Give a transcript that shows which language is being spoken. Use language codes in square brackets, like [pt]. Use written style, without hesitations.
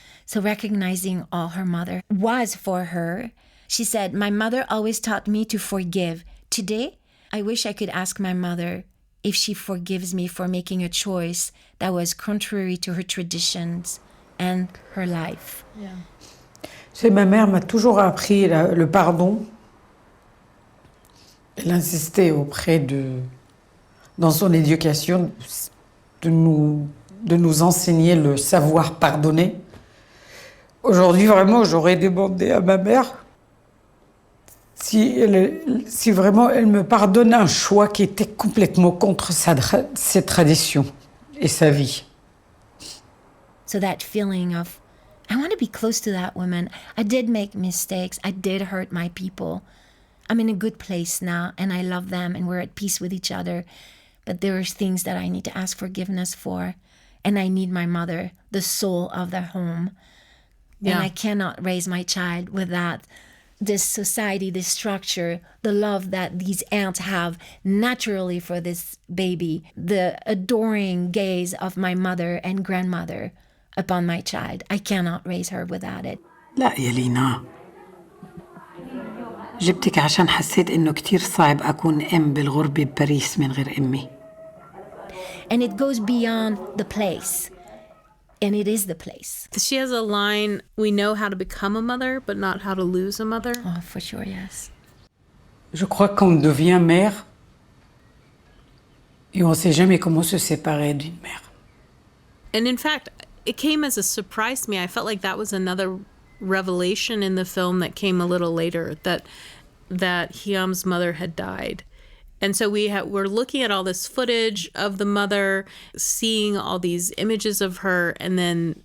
[en] So recognizing all her mother was for her, she said, my mother always taught me to forgive. Today, I wish I could ask my mother if she forgives me for making a choice that was contrary to her traditions and her life. Yeah. [fr] C'est, ma mère m'a toujours appris le pardon. Elle insistait dans son éducation, de nous enseigner le savoir pardonner. Aujourd'hui, vraiment, j'aurais demandé à ma mère si vraiment elle me pardonnait un choix qui était complètement contre ses traditions et sa vie. [en] So that feeling of, I want to be close to that woman. I did make mistakes. I did hurt my people. I'm in a good place now, and I love them, and we're at peace with each other. But there are things that I need to ask forgiveness for, and I need my mother, the soul of the home. Yeah. And I cannot raise my child without this society, this structure, the love that these aunts have naturally for this baby, the adoring gaze of my mother and grandmother upon my child. I cannot raise her without it. [ar] لا يا لينا، جبتك عشان حسيت إنه كتير صعب أكون أم بالغربة بباريس من غير أمي. [en] And it goes beyond the place. And it is the place. She has a line, we know how to become a mother, but not how to lose a mother. Oh, for sure, yes. [fr] Je crois qu'on devient mère et on ne sait jamais comment se séparer d'une mère. [en] And in fact, it came as a surprise to me. I felt like that was another revelation in the film that came a little later, that Hyam's mother had died. And so we're looking at all this footage of the mother, seeing all these images of her, and then